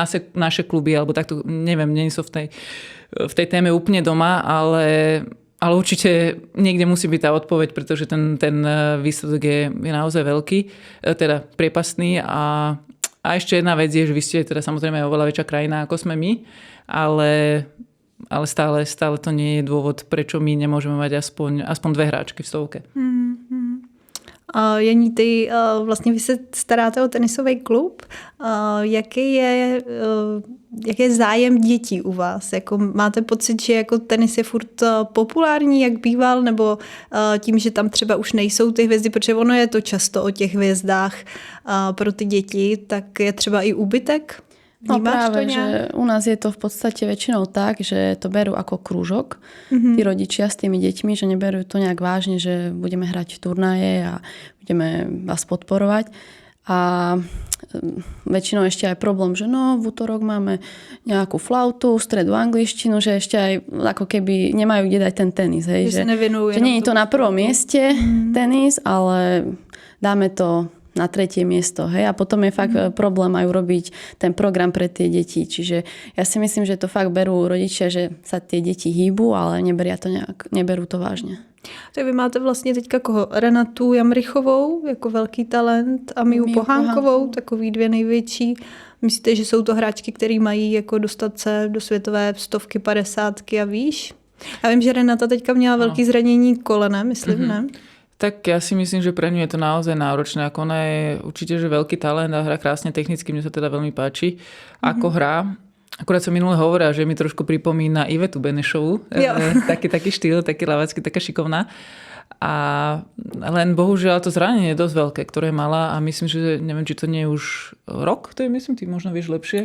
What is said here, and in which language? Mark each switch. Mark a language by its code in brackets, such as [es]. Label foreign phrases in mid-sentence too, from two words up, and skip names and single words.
[sk] naše kluby, alebo takto, neviem, nie som v tej téme úplne doma, ale určite niekde musí byť tá odpoveď, pretože ten výsledok je naozaj veľký, teda priepastný a ešte jedna vec je, že vy ste teda samozrejme oveľa väčšia krajina ako sme my, ale stále to nie je dôvod, prečo my nemôžeme mať aspoň 2 hráčky v stovke. [cs] Janí, ty vlastně vy se staráte o tenisový klub. Jaký je zájem dětí u vás? Jako máte pocit, že jako tenis je furt populární, jak býval, nebo tím, že tam třeba už nejsou ty hvězdy, protože ono je to často o těch hvězdách pro ty děti, tak je třeba i úbytek? [sk] No práve, že u nás je to v podstate väčšinou tak, že to berú ako krúžok. Tí rodičia s tými deťmi, že neberú to nejak vážne, že budeme hrať turnaje a budeme vás podporovať. A väčšinou ešte aj problém, že v útorok máme nejakú flautu, v stredu angličtinu, že ešte aj ako keby nemajú kde dať ten tenis. Hej, že nie je to na prvom mieste tenis, ale dáme to na 3. miesto. Hej? A potom je fakt problém aj urobiť ten program pre tie deti. Čiže ja si myslím, že to fakt berú rodičia, že sa tie deti hýbu, ale neberú to vážně. [cs] Tak vy máte vlastně teďka koho? Renatu Jamrichovou jako velký talent a Miu Pohánkovou, takový 2 největší. Myslíte, že jsou to hráčky, které mají jako dostat se do světové 100, 50 a výš? Já vím, že Renata teďka měla velký zranění kolene, myslím, ne? [sk] Tak ja si myslím, že pre ňu je to naozaj náročné. Ako ona je určite že veľký talent a hrá krásne technicky. Mne sa teda veľmi páči, ako hrá. Akurát som minule hovorila, že mi trošku pripomína Ivetu Benešovu. Taký štýl, taký lavacký, taká šikovná. A len bohužiaľ to zranenie je dosť veľké, ktoré mala a myslím, že neviem, či to nie je už rok, to je myslím, ty možno vieš lepšie.